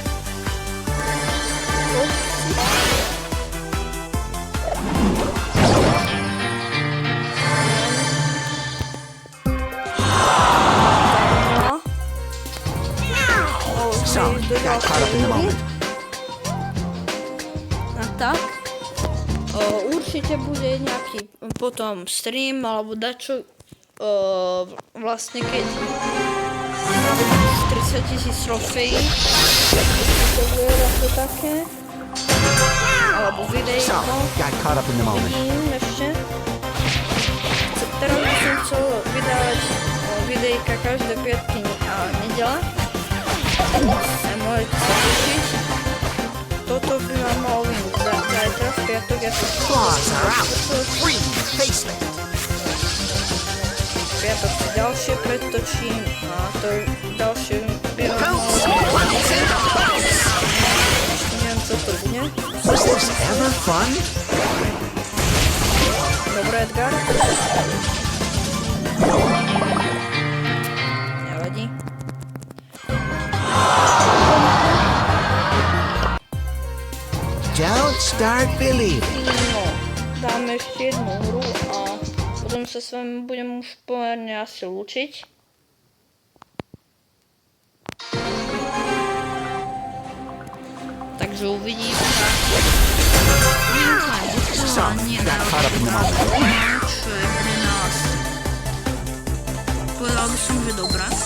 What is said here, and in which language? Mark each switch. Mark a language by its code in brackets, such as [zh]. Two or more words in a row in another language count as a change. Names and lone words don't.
[en] So, got caught up in the moment. [sk] A tak. Určite bude nejaký potom stream alebo dačo vlastne keď 30 000 trofejí, to bude to také, alebo [en] So, [sk] videjko, [en] got caught up in the moment. [sk] vidím ešte. Teraz by som chcel vydávať videjka každé piatky a nedela. Môžete sa tešiť. Toto by vám malo vyhnúť zajtra v piatok, ja to [en] Claws are out. Free facelift. [sk] v piatok si ďalšie pretočím a to ďalšie by vám malo [en] Bounce, bounce, bounce. [sk] ešte neviem co to bude. [en] Was this ever fun? [sk] Dobre, Edgar. Nevadí. [en] Don't start believing. [sk] No, dáme ešte jednu hru a potom sa s vami budem už pomerne asi lúčiť. Takže uvidíme sa. [en] So, got caught up in the moment. [sk] Čo je pre nás? Povedal by som, že dobrá.